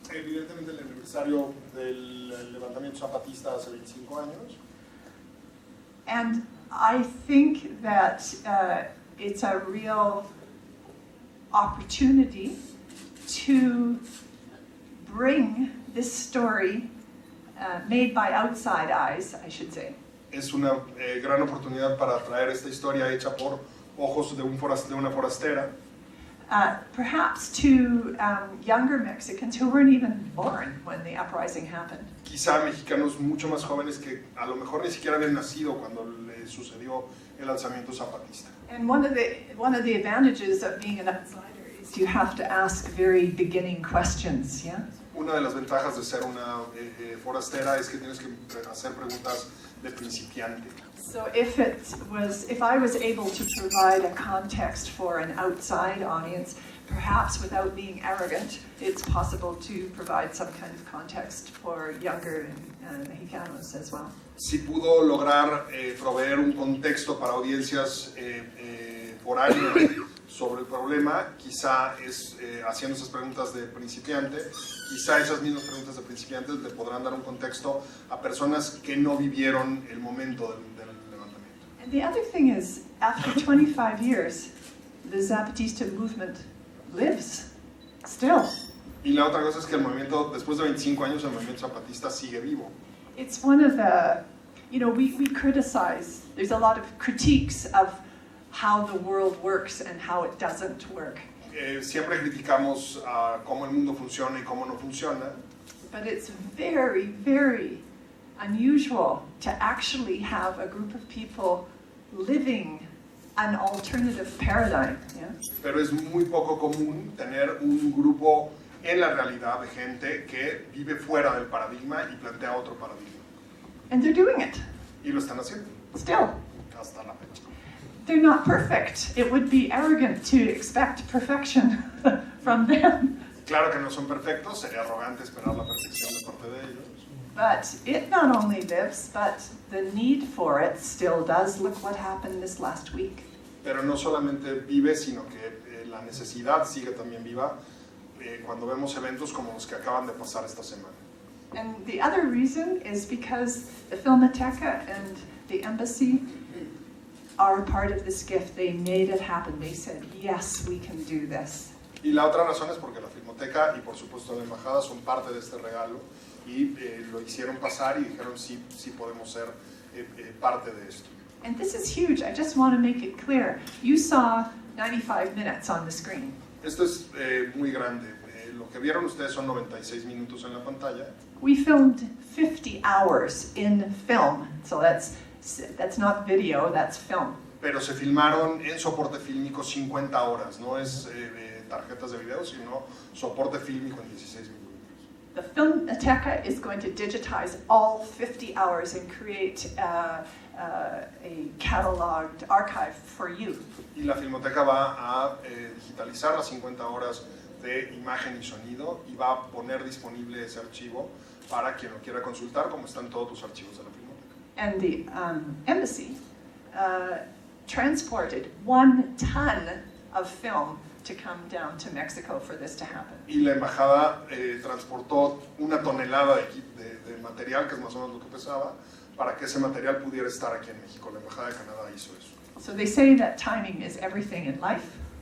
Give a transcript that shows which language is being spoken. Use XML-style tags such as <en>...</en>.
<es>Evidentemente el aniversario del levantamiento zapatista hace 25 años.</es> <en>And I think that it's a real opportunity to bring this story made by outside eyes, I should say.</en> <es>Es una gran oportunidad para traer esta historia hecha por ojos de una forastera.</es> <en>Perhaps to younger Mexicans who weren't even born when the uprising happened.</en> <es>Quizá mexicanos mucho más jóvenes que a lo mejor ni siquiera habían nacido cuando le sucedió el alzamiento zapatista.</es> <en>And one of the advantages of being an outsider is you have to ask very beginning questions, yeah?</en> <es>Una de las ventajas de ser una forastera es que tienes que hacer preguntas de principiante.</es> <en>So if I was able to provide a context for an outside audience, perhaps without being arrogant, it's possible to provide some kind of context for younger Mexicanos as well.</en> <es>Si pudo lograr proveer un contexto para audiencias foráneas sobre el problema, quizá haciendo esas preguntas de principiante, quizá esas mismas preguntas de principiantes le podrán dar un contexto a personas que no vivieron el momento del levantamiento.</es> <en>And the other thing is, after 25 years, the Zapatista movement lives still.</en> <es>Y la otra cosa es que el movimiento, después de 25 años, el movimiento zapatista sigue vivo.</es> <en>It's one of the, we criticize, there's a lot of critiques of how the world works and how it doesn't work.</en> <es>Siempre criticamos cómo el mundo funciona y cómo no funciona.</es> <en>But it's very, very unusual to actually have a group of people living an alternative paradigm. Yeah?</en> <es>Pero es muy poco común tener un grupo en la realidad de gente que vive fuera del paradigma y plantea otro paradigma.</es> <en>And they're doing it.</en> <es>Y lo están haciendo.</es> <en>Still.</en> <es>Hasta la fecha.</es> <en>They're not perfect. It would be arrogant to expect perfection from them.</en> <es>Claro que no son perfectos, sería arrogante esperar la perfección de parte de ellos.</es> <en>But it not only lives, but the need for it still does. Look what happened this last week.</en> <es>Pero no solamente vive, sino que la necesidad sigue también viva cuando vemos eventos como los que acaban de pasar esta semana.</es> <en>And the other reason is because the Filmoteca and the embassy are part of this gift. They made it happen. They said, yes, we can do this.</en> <es>Y la otra razón es porque la Filmoteca y por supuesto la embajada son parte de este regalo y lo hicieron pasar y dijeron sí podemos ser parte de esto.</es> <en>And this is huge. I just want to make it clear. You saw 95 minutes on the screen.</en> <es>Esto es muy grande. Lo que vieron ustedes son 96 minutos en la pantalla.</es> <en>We filmed 50 hours in film. So that's not video, that's film.</en> <es>Pero se filmaron en soporte fílmico 50 horas. No es tarjetas de video, sino soporte fílmico en 16 minutos.</es> <en>The Filmoteca is going to digitize all 50 hours and create a cataloged archive for you.</en> <es>Y la Filmoteca va a digitalizar las 50 horas de imagen y sonido y va a poner disponible ese archivo para quien lo quiera consultar, como están todos los archivos de la Filmoteca.</es> <en>And the embassy transported 1 ton of film to come down to Mexico for this to happen.</en> <es>Y la embajada transportó 1 tonelada de material, que es más o menos lo que pesaba, para que ese material pudiera estar aquí en México. La embajada de Canadá hizo eso.</es> <en>So they say that timing is everything in life.</en>